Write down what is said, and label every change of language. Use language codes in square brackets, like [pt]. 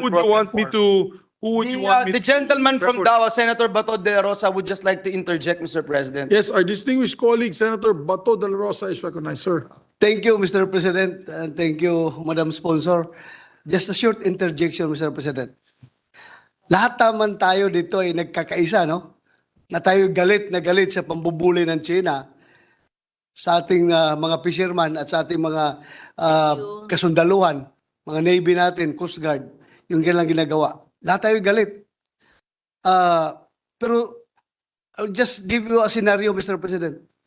[en] who would you want me to? Who would you want me? The gentleman from record? Davao, Senator Bato de la Rosa, would just like to interject, Mr. President. Yes, our distinguished colleague, Senator Bato de la Rosa, is recognized, sir. Thank you, Mr. President, and thank you, Madam Sponsor. Just a short interjection, Mr. President. [tl] Lahat naman tayo dito ay nagkakaisa, no? Na tayo galit na galit sa pambubuli ng China sa ating mga fisherman at sa ating mga kasundaluhan, mga Navy natin, Coast Guard, yung kailang ginagawa. Lahat tayo galit. [en] Pero I'll just give you a scenario, Mr. President.